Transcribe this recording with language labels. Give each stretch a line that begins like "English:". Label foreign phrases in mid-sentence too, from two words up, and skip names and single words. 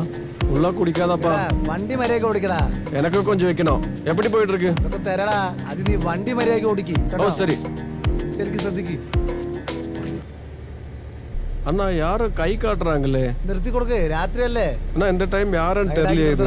Tamil: உள்ள குடிக்காதப்பா.
Malayalam: എടാ, വണ്ടി മര്യാദയ്ക്ക് ഓടിക്കടാ.
Tamil: எனக்கு கொஞ்சம் வைக்கணும். எப்படி போயிட்டு இருக்கு?
Malayalam: അതൊക്കെ തരടാ. അത് നീ വണ്ടി മര്യാദയ്ക്ക് ഓടിക്ക്.
Tamil: ஓ சரி.
Malayalam: ശരിക്കും ശ്രദ്ധിക്ക്.
Tamil: அண்ணா யாரும் கை காட்டுறாங்களே.
Malayalam: നിർത്തി കൊടുക്ക്. രാത്രിയല്ലേ?
Tamil: அண்ணா இந்த டைம் யாருன்னு தெரியலையே இது.